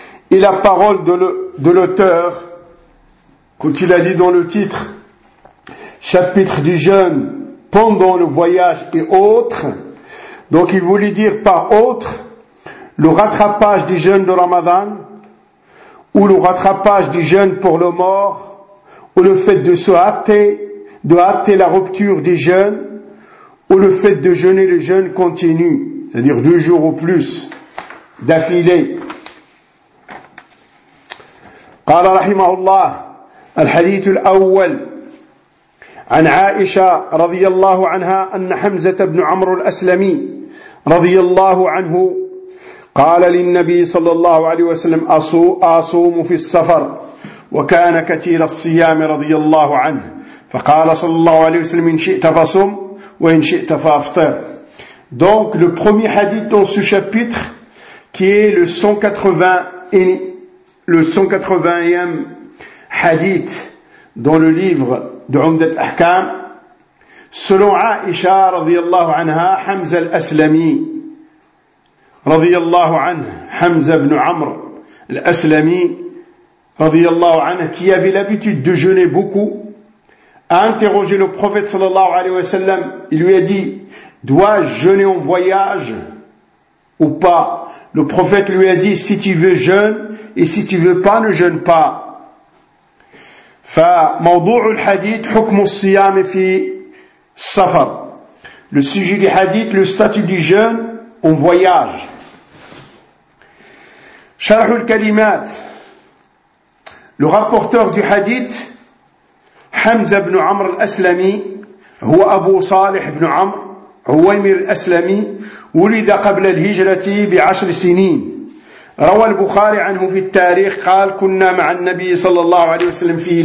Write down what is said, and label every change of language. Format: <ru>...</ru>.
<fr>Et la parole de l'auteur, quand il a dit dans le titre, chapitre du jeûne pendant le voyage et autres, donc il voulait dire par autres, le rattrapage du jeûne de Ramadan, ou le rattrapage du jeûne pour le mort, ou le fait de se hâter de hâter la rupture des jeûnes ou le fait de jeûner le jeûne continu, c'est-à-dire 2 jours ou plus d'affilée.</fr> <ar>قال رحمه الله الحديث الأول عن عائشة رضي الله عنها أن حمزة بن عمرو الأسلمي رضي الله عنه قال للنبي صلى الله عليه وسلم أصوم في السفر وكان كثير الصيام رضي الله عنه فقال صلى الله عليه وسلم إن شئت فصم وإن شئت فافطر.</ar> <fr>Donc le premier hadith dans ce chapitre qui est le 180 le 181e hadith dans le livre de Umdat Ahkam, selon Aisha radiyallahu anha, Hamza al-Aslami radiyallahu anha, Hamza ibn Amr al-Aslami radiyallahu anha, qui avait l'habitude de jeûner beaucoup, a interrogé le prophète sallallahu alayhi wa sallam. Il lui a dit: dois-je jeûner en voyage ou pas? Le prophète lui a dit: si tu veux, jeûne, et si tu veux pas, ne jeûne pas.</fr> <ar>فموضوع الحديث حكم الصيام في السفر.</ar> <fr>Le sujet du hadith, le statut du jeûne en voyage.</fr> <ar>شرح الكلمات.</ar> <fr>Le rapporteur du hadith,</fr> <ar>Hamza ibn Amr al-Aslami, هو أبو صالح ibn Amr عويمر الأسلمي, ولد قبل الهجرة بعشر سنين. روى البخاري عنه في التاريخ قال: كنا مع النبي صلى الله عليه وسلم</ar>